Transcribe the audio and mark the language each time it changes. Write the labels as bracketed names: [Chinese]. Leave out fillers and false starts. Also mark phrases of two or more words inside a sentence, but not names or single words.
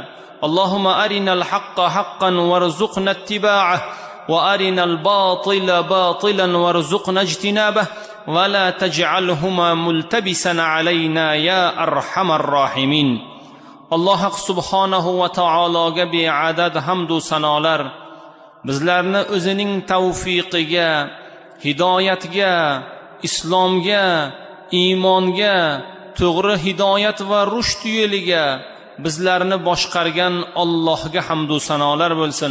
[Arabic] اللهم أرنا الحق حقا وارزقنا اتباعه، وأرنا الباطل باطلا وارزقنا اجتنابه، ولا تجعلهما ملتبسا علينا يا أرحم الراحمين. الله سبحانه وتعالى بعدد حمد و [Uzbek] sanolar bizlarni o'zining tavfiqiga, hidoyatga, islomga, iymonga, to'g'ri hidoyat va rushd yo'liga bizlarni boshqargan Allohga hamd va sanolar bo'lsin.